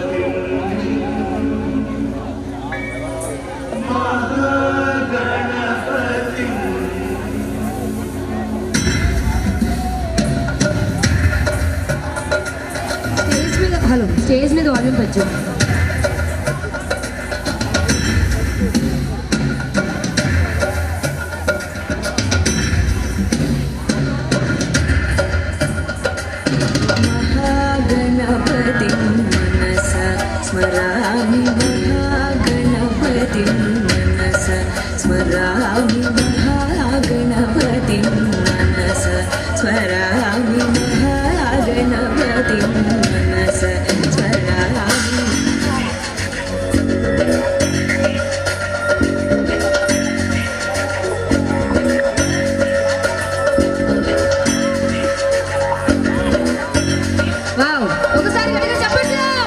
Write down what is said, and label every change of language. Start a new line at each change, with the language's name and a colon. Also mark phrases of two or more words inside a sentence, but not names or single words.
Telugu: స్టేజ్ మీద వాల్యూమ్ పెంచు.
Sanskrit: महागणपति मनसा स्मरामि महागणपति मनसा स्मरामि महागणपति मनसा स्मरामि महागणपति मनसा स्मरामि.
Telugu: వావ్, ఒకసారి గట్టిగా చెప్పండి.